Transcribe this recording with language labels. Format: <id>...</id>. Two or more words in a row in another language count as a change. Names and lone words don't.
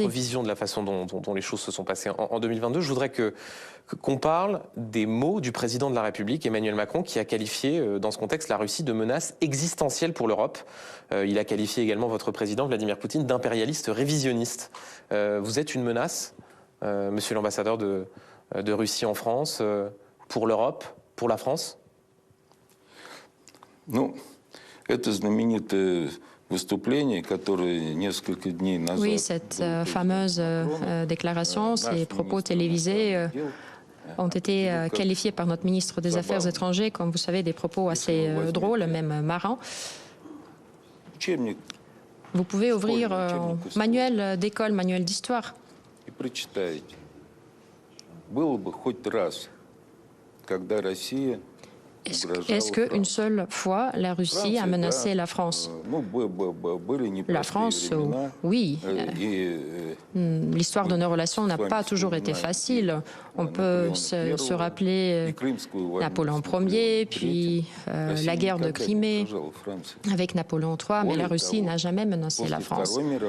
<fr>Votre vision de la façon dont les choses se sont passées en 2022, je voudrais qu'on parle des mots du président de la République, Emmanuel Macron, qui a qualifié dans ce contexte la Russie de menace existentielle pour l'Europe. Il a qualifié également votre président, Vladimir Poutine, d'impérialiste révisionniste. Vous êtes une menace, monsieur l'ambassadeur de Russie en France, pour l'Europe, pour la France?</fr> <ru>Ну, это знаменитое выступление, которое несколько дней назад...</ru> <fr>Oui, cette fameuse déclaration, ces propos télévisés ont été qualifiés par notre ministre des Affaires étrangères, comme vous savez, des propos assez drôles, même marrants. Vous pouvez ouvrir un manuel d'école, manuel d'histoire.</fr> <ru>И прочитаете. Было бы хоть раз, когда Россия...</ru> <fr>Est-ce qu'une seule fois, la Russie a menacé la France? La France, oui. L'histoire de nos relations n'a pas toujours été facile. On peut se rappeler Napoléon Ier, puis la guerre de Crimée avec Napoléon III, mais la Russie n'a jamais menacé la France.</fr>